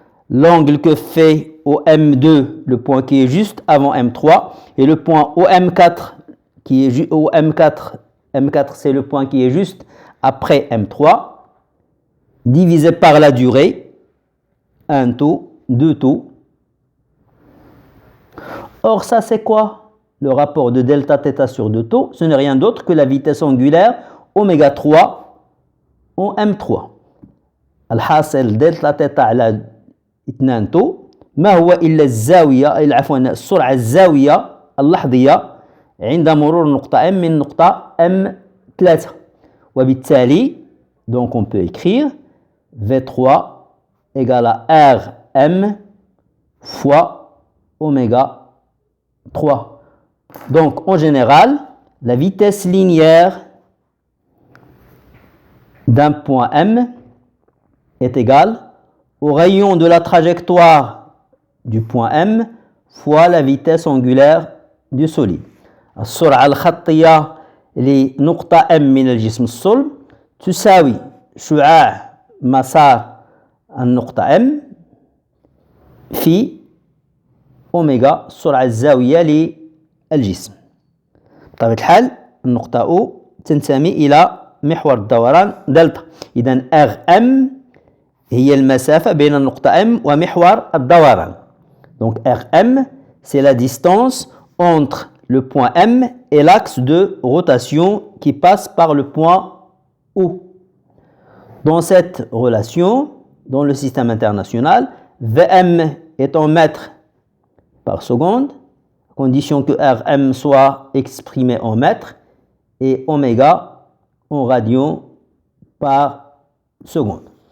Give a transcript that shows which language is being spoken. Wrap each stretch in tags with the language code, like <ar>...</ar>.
<fr>l'angle que fait au M2, le point qui est juste avant M3, et le point au M4 qui est au M4, M4 c'est le point qui est juste après M3, divisé par la durée, 1 taux, 2 taux. Or ça c'est quoi? Le rapport de delta θ sur 2 taux, ce n'est rien d'autre que la vitesse angulaire oméga 3 en M3.</fr> <ar>الحاصل دلتا تيتا على 2 تو ما هو إلا الزاوية عفوا السرعة الزاوية اللحظية عند مرور نقطة M من نقطة M3 وبالتالي</ar> <fr>donc on peut écrire V3 égale à Rm fois oméga 3. Donc en général, la vitesse linéaire d'un point M est égale au rayon de la trajectoire du point M fois la vitesse angulaire du solide.</fr> <ar>السرعة الخطية لنقطة M من الجسم الصلب تساوي شعاع مسار النقطة M في أوميغا السرعة الزاوية للجسم. بطبيعة الحال النقطة O تنتمي إلى محور الدوران دلتا. إذن Rm هي المسافة بين النقطة M ومحور الدوران.</ar> <fr>Donc Rm, c'est la distance entre le point M et l'axe de rotation qui passe par le point O. Dans cette relation, dans le système international, Vm est en mètres par seconde, à condition que Rm soit exprimé en mètres, et oméga en radians par seconde.</fr>